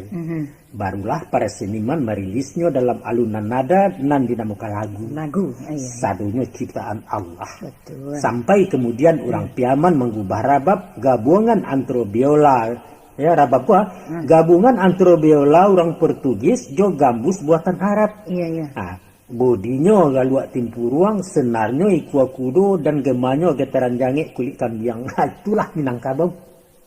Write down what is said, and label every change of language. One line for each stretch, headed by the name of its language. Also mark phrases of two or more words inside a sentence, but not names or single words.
Indonesian: Barulah para seniman merilisnya dalam alunan nada nan dinamakan lagu. Iya.
Minangkabau: Sadonya ciptaan Allah.
Indonesian: Betul. Sampai kemudian orang Piaman mengubah rabab gabungan antara biola. Ya, rabab gabungan antara biola orang Portugis jo gambus buatan Arab. Iya.
Minangkabau: Bodinya galuak timpu ruang, senarnya ikua kudo, dan gemanya getaran jange kulit kambiang.
Indonesian: Itulah Minangkabau.